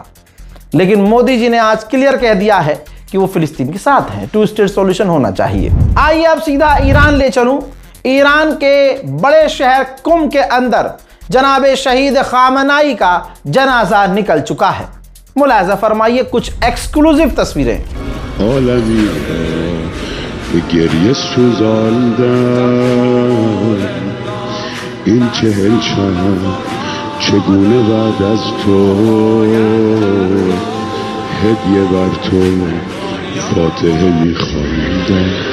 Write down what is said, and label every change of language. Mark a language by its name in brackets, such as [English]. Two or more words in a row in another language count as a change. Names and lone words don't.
[Hindi] लेकिन मोदी जी ने आज क्लियर कह दिया है कि वो फिलिस्तीन के साथ हैं, 2 [English] state solution [Hindi] होना चाहिए। आइए अब सीधा ईरान ले चलूं। ईरान के बड़े शहर कुम के अंदर जनाबे शहीद खामनाई का जनाजा निकल चुका है। मुलाजा फरमाइए कुछ एक्सक्लूसिव तस्वीरें। [Persian] چگونه بعد از تو هدیه بر تو فاتحه می‌خواندم